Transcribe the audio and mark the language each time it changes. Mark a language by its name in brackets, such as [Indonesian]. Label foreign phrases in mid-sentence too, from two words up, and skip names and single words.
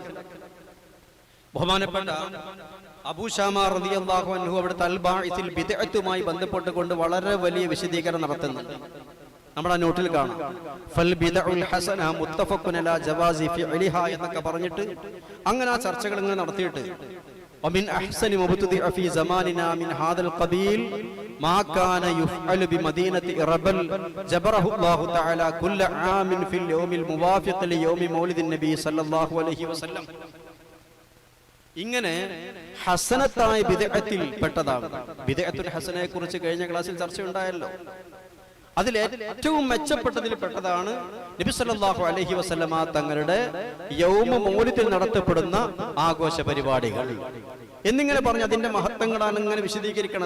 [Malayalam] ബഹുമാനപ്പെട്ട അബൂ ശാമ [Arabic] رضي الله عنه [Malayalam] അവിടുത്തെ അൽ ബാഇസിൽ ബിദ്അത്തുമായി ബന്ധപ്പെട്ടുകൊണ്ട് വളരെ വലിയ വിശദീകരണം നടത്തുന്നുണ്ട്. നമ്മുടെ നോട്ടിൽ കാണാം, [Arabic] فالبدعة الحسنة متفق على جواز فعلها [Malayalam] എന്നൊക്കെ പറഞ്ഞിട്ട് അങ്ങനെ ആ ചർച്ചകൾ ഇങ്ങനെ നടത്തിയിട്ട് [Arabic] ومن أحسن مبتدع في زماننا من هذا القبيل ما كان يفعل بمدينة إربل جبره الله تعالى كل عام في اليوم الموافق ليوم مولد النبي صلى الله عليه وسلم. [Malayalam] ഇങ്ങനെ ഹസനത്തായ ബിദ്അത്തിൽ പെട്ടതാണ്. ബിദ്അത്തുൽ ഹസനയെ കുറിച്ച് കഴിഞ്ഞ ക്ലാസ്സിൽ ചർച്ച ഉണ്ടായല്ലോ. അതിൽ ഏറ്റവും മെച്ചപ്പെട്ടതിൽ പെട്ടതാണ് നബി [Arabic] صلى الله عليه وسلم [Malayalam] തങ്ങളുടെ യൗമ മൗലിദിൽ നടത്തപ്പെടുന്ന ആഘോഷ പരിപാടികൾ എന്നിങ്ങനെ പറഞ്ഞ് അതിന്റെ മഹത്വങ്ങളാണ് ഇങ്ങനെ വിശദീകരിക്കുന്നത്.